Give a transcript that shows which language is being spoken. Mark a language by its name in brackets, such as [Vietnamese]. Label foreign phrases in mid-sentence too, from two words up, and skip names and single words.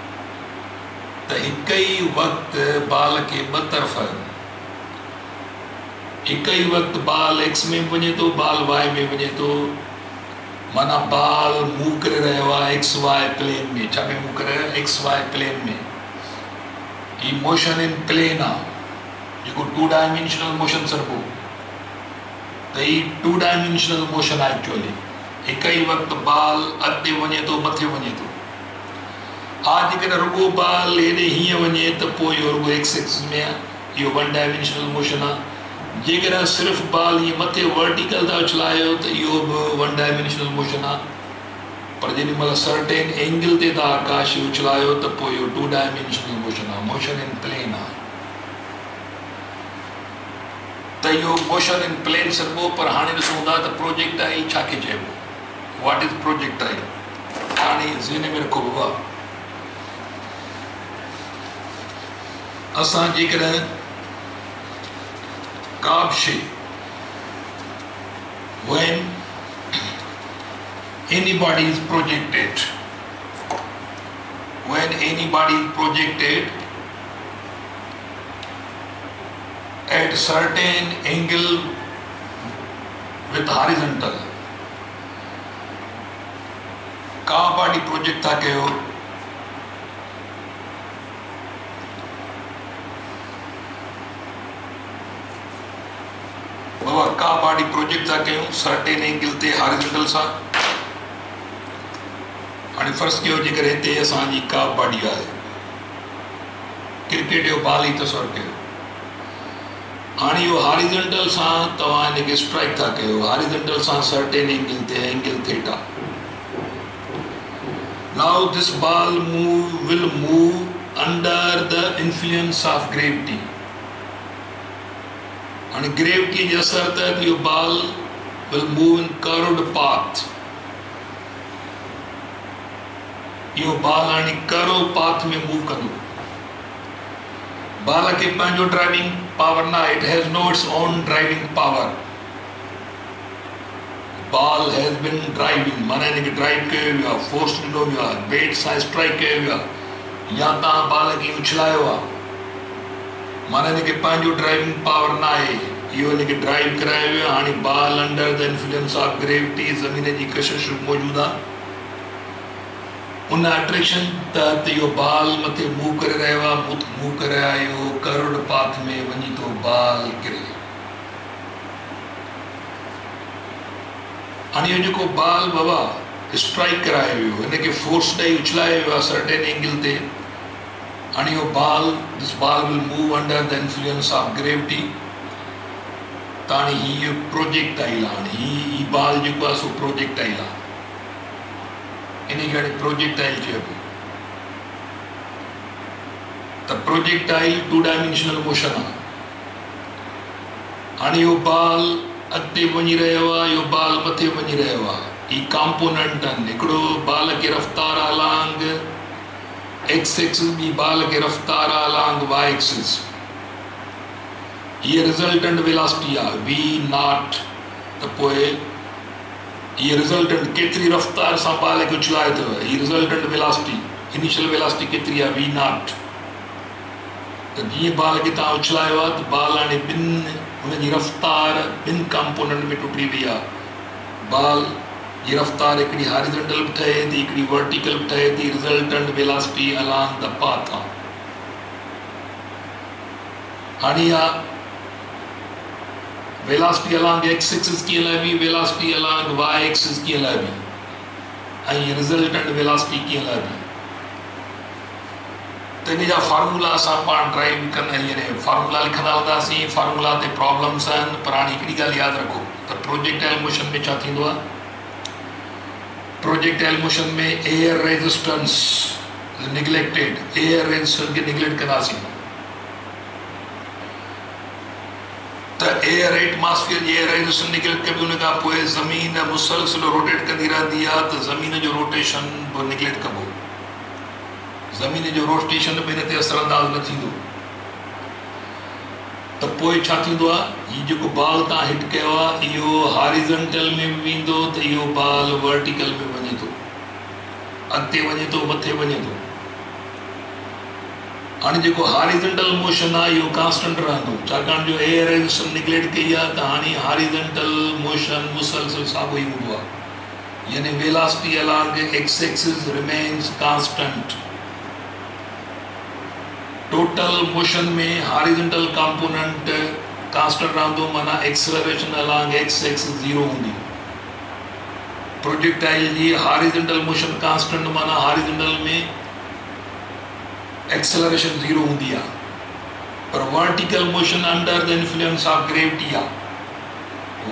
[Sindhi] त हिकु ई वक़्तु बाल खे ॿ तरफ़, हिकु ई वक़्तु बाल एक्स में वञे थो, बाल वाई में वञे थो, माना [English] ball move [Sindhi] करे रहियो आहे [English] X Y plane [Sindhi] में। छा में मूव करे रहियो आहे? [English] X Y plane में। [Sindhi] ही [English] motion in plane [Sindhi] आहे, जेको [English] 2 dimensional motion [Sindhi] सरबो त ही [English] 2 dimensional motion [Sindhi] आहे एक्चुअली [Hindi] एक ही वक्त [Sindhi] बाल अॻिते वञे थो मथे वञे थो आज जेकॾहिं रुगो बाल हेॾे हीअं वञे त पोइ इहो रुगो [English] X axis [Sindhi] में आहे इहो [English] 1 dimensional motion [Sindhi] आहे जेकॾहिं सिर्फ़ु बाल हीअं मथे वर्टिकल था उछलायो त इहो बि [English] 1 dimensional motion [Sindhi] आहे पर जेॾी महिल [English] certain angle [Sindhi] ते तव्हां आकाश उछलायो त पोइ इहो [English] 2 dimensional motion [Sindhi] आहे [English] motion in plane [Sindhi] आहे त इहो [English] motion in plane [Sindhi] सरबो पर हाणे ॾिसूं था त प्रोजेक्टाइल छा खे चइबो [English] what is projectile [Sindhi] हाणे ज़हन में रखो बाबा असां जेकॾहिं का बि शइ when [English] anybody is projected at certain angle with horizontal [Sindhi] का बॉडी प्रोजेक्ट था कयो बाबा का [English] body project [Sindhi] था कयूं [English] certain angle [Sindhi] ते हॉरिजॉन्टल सां हाणे फर्ज़ कयो जेकर हिते असांजी का बॉडी आहे क्रिकेट जो बॉल ई तस्वर कयो हाणे इहो हॉरिजॉन्टल सां तव्हां हिनखे स्ट्राइक था कयो हॉरिजॉन्टल सां [English] certain angle [Sindhi] ते [English] angle theta now this ball will move under the influence of gravity and gravity [Sindhi] जे असर तहत इहो [English] ball will move in curved path [Sindhi] इहो ball हाणे कर्व पाथ में मूव कंदो बाल खे पंहिंजो ड्राइविंग पावर न आहे [English] it has no its own driving power ball has been driving [Sindhi] माना हिनखे ड्राइव कयो वियो आहे फोर्स ॾिनो वियो आहे बेट सां स्ट्राइक कयो वियो आहे या तव्हां बाल खे उछलायो आहे माना हिनखे पंहिंजो ड्राइविंग पावर न आहे इहो हिनखे ड्राइव करायो वियो आहे हाणे बाल [English] under the influence of gravity [Sindhi] ज़मीन जी कशिश मौजूदु आहे उन अट्रैक्शन तहत इहो बाल मथे मूव करे रहियो आहे मूव करे आयो [English] curved path [Sindhi] में वञी थो बाल किरे हाणे इहो जेको बाल बाबा स्ट्राइक करायो वियो हिनखे फोर्स ॾेई उछलायो वियो आहे [English] certain angle [Sindhi] ते हाणे इहो [English] this ball will move under the influence of gravity [Sindhi] त हाणे हीअ प्रोजेक्टाइल आहे हाणे हीअ बाल जेको आहे सो प्रोजेक्टाइल आहे इनखे हाणे प्रोजेक्टाइल चइबो त प्रोजेक्टाइल [English] 2 dimensional motion [Sindhi] आहे हाणे इहो बाल अॻिते वञी रहियो आहे इहो बाल मथे वञी रहियो आहे ही कॉम्पोनेंट आहिनि हिकिड़ो बाल खे रफ़्तार [English] along X axis [Sindhi] ॿी बाल खे रफ़्तार [English] along Y axis [Sindhi] हीअ [English] resultant velocity आहे V naught [Sindhi] त पोइ हीअ रिज़ल्टेंट केतिरी रफ़्तार सां बाल खे उछलाए अथव हीअ [English] resultant velocity initial velocity [Sindhi] केतिरी आहे [English] V naught [Sindhi] त जीअं बाल खे तव्हां उछलायो आहे त बाल हाणे ॿिनि हुनजी रफ़्तार ॿिनि कॉम्पोनेंट में टुटी वई आहे बाल जी रफ़्तार हिकिड़ी हॉरिजॉन्टल बि ठहे थी हिकिड़ी वर्टिकल बि ठहे थी [English] resultant velocity along the path [Sindhi] आहे हाणे इहा [English] velocity along X axis [Sindhi] कीअं लाइबी [English] velocity along Y axis [Sindhi] कीअं लाइबी ऐं [English] resultant velocity [Sindhi] कीअं लाइबी त इन जा फार्मूला असां पाण ड्राइव कंदा यानी फार्मूला लिखंदा हूंदासीं फार्मूला ते प्रॉब्लम्स आहिनि पर हाणे हिकिड़ी ॻाल्हि यादि रखो त [English] projectile motion [Sindhi] में छा थींदो आहे [English] projectile motion [Sindhi] में [English] air resistance neglected air resistance [Sindhi] खे निगलेक्ट कंदासीं त [English] air atmosphere [Sindhi] जी [English] air resistance [Sindhi] निगलेक्ट कबी उन खां पोइ ज़मीन मुसलसिल रोटेट कंदी रहंदी आहे त ज़मीन जो रोटेशन बि निगलेक्ट कबो ज़मीन जो रोटेशन बि हिन ते असरअंदाज़ न थींदो त पोइ छा थींदो आहे हीउ जेको बाल तव्हां हिट कयो आहे इहो हॉरिजॉन्टल में बि वेंदो त इहो बाल वर्टिकल में वञे थो अॻिते वञे थो मथे वञे थो हाणे जेको [English] horizontal motion [Sindhi] आहे इहो कांस्टेंट रहंदो छाकाणि जो [English] air resistance [Sindhi] निगलेक्ट कई आहे त हाणे [English] horizontal motion [Sindhi] मुसलसिल साॻियो ई हूंदो आहे यानी [English] velocity along X axis remains constant [Sindhi] टोटल मोशन में [English] horizontal component constant [Sindhi] रहंदो, माना [English] acceleration along X axis [Sindhi] 0 हूंदी। प्रोजेक्टाइल जी [English] horizontal motion constant [Sindhi] माना हॉरिजॉन्टल में एक्सेलरेशन 0 हूंदी आहे, [English] पर vertical motion under the influence of gravity आहे।